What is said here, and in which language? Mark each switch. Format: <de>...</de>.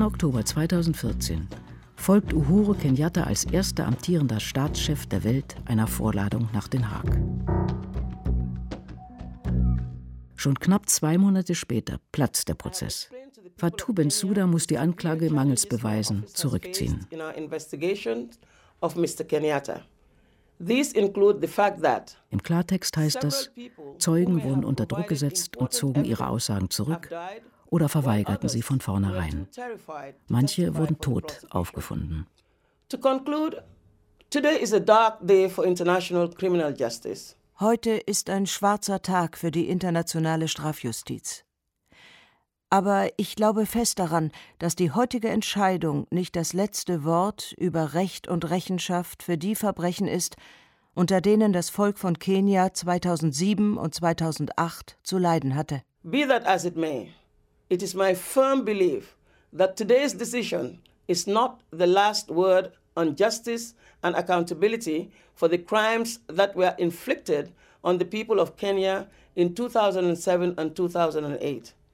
<de>Oktober 2014 folgt Uhuru Kenyatta als erster amtierender Staatschef der Welt einer Vorladung nach Den Haag. Schon knapp zwei Monate später platzt der Prozess. Fatou Bensouda muss die Anklage mangels Beweisen zurückziehen.</de> <en>In our investigation of Mr. Kenyatta. These include the fact that</en> <de>im Klartext heißt das, Zeugen wurden unter Druck gesetzt und zogen ihre Aussagen zurück oder verweigerten sie von vornherein. Manche wurden tot aufgefunden. Heute ist ein schwarzer Tag für die internationale Strafjustiz. Aber ich glaube fest daran, dass die heutige Entscheidung nicht das letzte Wort über Recht und Rechenschaft für die Verbrechen ist, unter denen das Volk von Kenia 2007 und 2008 zu leiden hatte.</de> <en>Be that as it may, It is my firm belief that today's decision is not the last word on justice and accountability for the crimes that were inflicted on the people of Kenya in 2007 and 2008.</en>